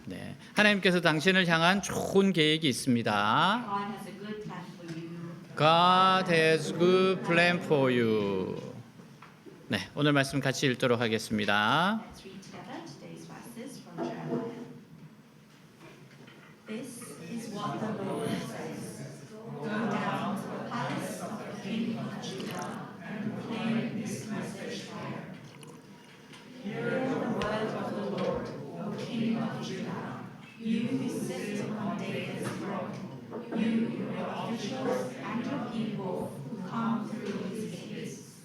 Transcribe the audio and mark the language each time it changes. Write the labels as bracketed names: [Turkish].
[Korean] 네, 하나님께서 당신을 향한 좋은 계획이 있습니다. [English] God has a good plan for you. God has good plan for you. [Korean] 네, 오늘 말씀 같이 읽도록 하겠습니다. [English] Let's read together today's verses from Jeremiah. This is what the Lord says. Go down to the palace of the king of Judah and proclaim this message there. Hear the word of the Lord, O king of Judah, you who sit on David's throne, you, your officials, and your people who come through his gates.